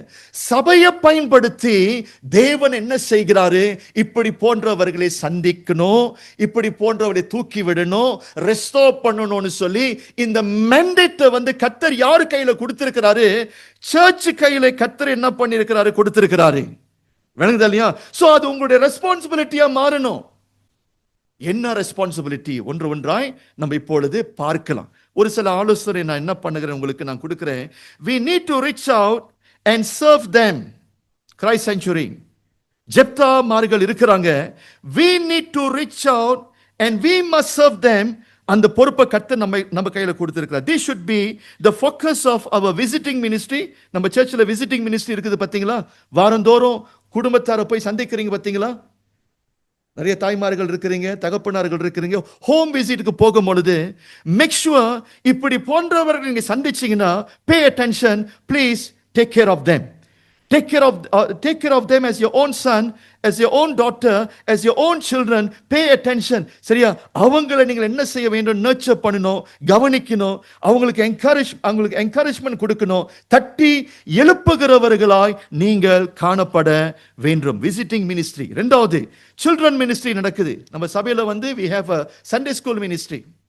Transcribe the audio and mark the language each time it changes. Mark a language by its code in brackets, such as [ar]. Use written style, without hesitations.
[ta] சபையை பயன்படுத்தி தேவன் என்ன செய்கிறாரு, இப்படி போன்றவர்களை சந்திக்கணும், இப்படி போன்றவர்களை தூக்கி விடணும், ரெஸ்டோர் பண்ணணும்னு சொல்லி இந்த மெண்டேட்டை வந்து கர்த்தர் யாரு கையில கொடுத்திருக்கிறாரு, சர்ச் கையில கர்த்தர் என்ன பண்ணிருக்கிறாரு, கொடுத்திருக்கிறாரு. விளங்குதா இல்லையா? சோ அது உங்களுடைய ரெஸ்பான்சிபிலிட்டியா மாறணும். என்ன ரெஸ்பான்சிபிலிட்டி, ஒன்று ஒன்றாய் நம்ம இப்பொழுது பார்க்கலாம். ஒரு சில ஆலோசனை நான் என்ன பண்ணுகிறேன் உங்களுக்கு நான் கொடுக்கிறேன். [en] we need to reach out and serve them. [ta] Christ Sanctuary Jephthah மார்கள் இருக்கிறாங்க. [en] we need to reach out and we must serve them. [ta] அந்த பொறுப்பை கர்த்தர் நம்ம கையில கொடுத்திருக்கிறார். [en] this should be the focus of our visiting ministry. [ta] நம்ம சர்ச்சில் விசிட்டிங் மினிஸ்ட்ரி இருக்குது பாத்தீங்களா, வாரந்தோறும் குடும்பத்தாரை போய் சந்திக்கிறீங்க பாத்தீங்களா, நிறைய தாய்மார்கள் இருக்கிறீங்க, தகப்பனார்கள் இருக்கிறீங்க. ஹோம் விசிட்டுக்கு போகும் பொழுது [en] make sure [ta] இப்படி போன்றவர்கள் நீங்க சந்திச்சீங்கன்னா, [en] Pay attention, please take care of them. Take care of them as your own son, as your own daughter, as your own children. Pay attention. [ta] சரியா, அவங்களை நீங்கள் என்ன செய்ய வேண்டும், நர்ச்சர் பண்ணணும், கவனிக்கணும், அவங்களுக்கு என்கரேஜ்மெண்ட் கொடுக்கணும், தட்டி எழுப்புகிறவர்களாய் நீங்கள் காணப்பட வேண்டும். Visiting ministry. ரெண்டாவது, சில்ட்ரன் மினிஸ்ட்ரி நடக்குது நம்ம சபையில வந்து [en] we have a Sunday school ministry.